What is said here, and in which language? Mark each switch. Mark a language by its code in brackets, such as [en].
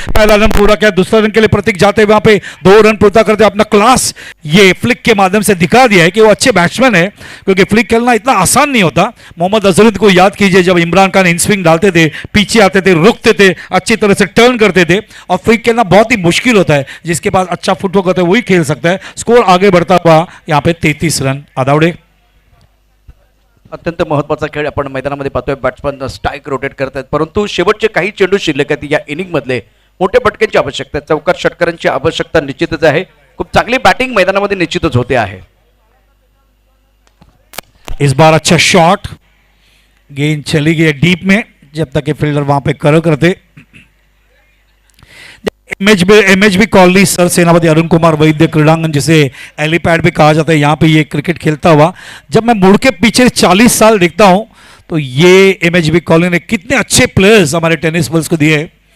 [hi] पहला रन पूरा किया, दूसरा रन के लिए प्रतीक जाते हुए वहां पे 2 रन पूरा करते हुए अपना क्लास ये फ्लिक के माध्यम से दिखा दिया है कि वो अच्छे बैट्समैन है, क्योंकि फ्लिक खेलना इतना आसान नहीं होता। मोहम्मद अजहरुद्दीन को याद कीजिए, जब इमरान खान इन स्विंग डालते थे, पीछे आते थे, रुकते थे, अच्छी तरह से टर्न करते थे, और फ्लिक खेलना बहुत ही मुश्किल होता है। जिसके पास अच्छा फुटवर्क होता है वही खेल सकता है। स्कोर आगे बढ़ता हुआ यहाँ पे 33 रन। आदावडे [mr] अत्यंत महत्त्वाचा खेळ आपण मैदानामध्ये पाहतोय, बॅट्समन स्ट्राईक रोटेट करतात, परंतु शेवटचे काही चेंडू शिल्लक आहेत या इनिंगमधले, मोठ्या फटक्यांची आवश्यकता आहे, चौकार षटकारांची आवश्यकता निश्चितच आहे। खूप चांगली बॅटिंग मैदानामध्ये निश्चितच होते आहे। [hi] इस बार अच्छा शॉट, गेंद चली गई डीप में, जब तक कि फील्डर वहां पे कर करते। एमएचबी कॉलोनी सर सेनापति अरुण कुमार वैद्य क्रीड़ांगन, जिसे एलिपैड भी कहा जाता है, यहाँ पे ये क्रिकेट खेलता हुआ जब मैं मुड़ के पीछे 40 साल देखता हूं, तो ये एमएचबी कॉलोनी ने कितने अच्छे प्लेयर्स हमारे टेनिस बॉल्स को दिए।